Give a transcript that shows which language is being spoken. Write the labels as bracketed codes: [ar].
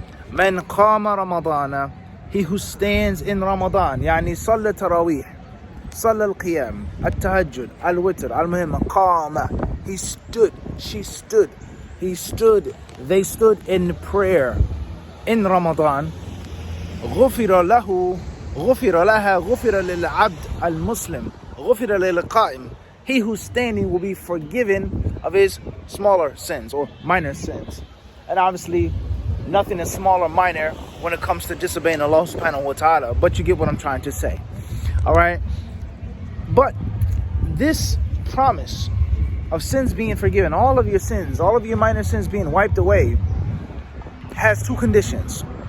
[ar] Man qama Ramadana, [en] he who stands in Ramadan, yani salla tarawih, salla al-qiyam, al-tahajjud, al-witr, al-muhimma, qama, he stood, she stood, he stood, they stood in prayer in Ramadan. [ar] غفر له غفر لها غفر للعبد المسلم غفر للقائم. [en] He who's standing will be forgiven of his smaller sins or minor sins. And obviously nothing is small or minor when it comes to disobeying Allah subhanahu wa ta'ala, but you get what I'm trying to say. Alright? But this promise of sins being forgiven, all of your sins, all of your minor sins being wiped away, has two conditions.